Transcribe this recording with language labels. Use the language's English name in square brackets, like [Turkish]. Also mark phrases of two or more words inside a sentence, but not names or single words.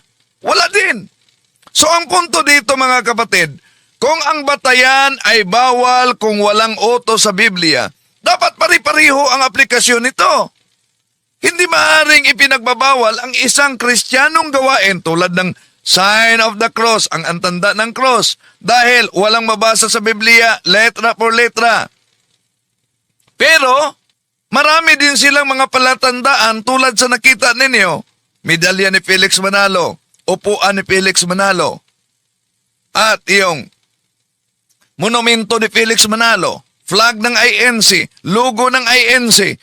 [Filipino] Wala din. So ang punto dito, mga kapatid, kung ang batayan ay bawal kung walang utos sa Biblia, dapat pari-pariho ang aplikasyon nito. Hindi maaaring ipinagbabawal ang isang Kristiyanong gawain tulad ng [English] sign of the cross, [Filipino] ang antanda ng cross, dahil walang mabasa sa Biblia, [Spanish] letra por letra. [Filipino] Pero, marami din silang mga palatandaan tulad sa nakita ninyo, medalya ni Felix Manalo, upuan ni Felix Manalo, at yung monumento ni Felix Manalo, flag ng INC, logo ng INC.